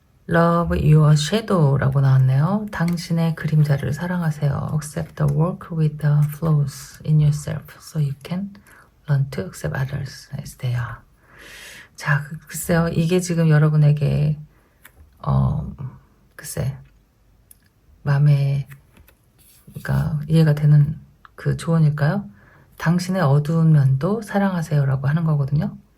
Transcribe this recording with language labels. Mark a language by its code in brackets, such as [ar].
[en] Love your shadow [ko] 라고 나왔네요. 당신의 그림자를 사랑하세요. [en] Accept the work with the flaws in yourself so you can learn to accept others as they are. [ko] 자, 글쎄요. 이게 지금 여러분에게 글쎄 마음에 그러니까 이해가 되는 그 조언일까요? 당신의 어두운 면도 사랑하세요라고 하는 거거든요.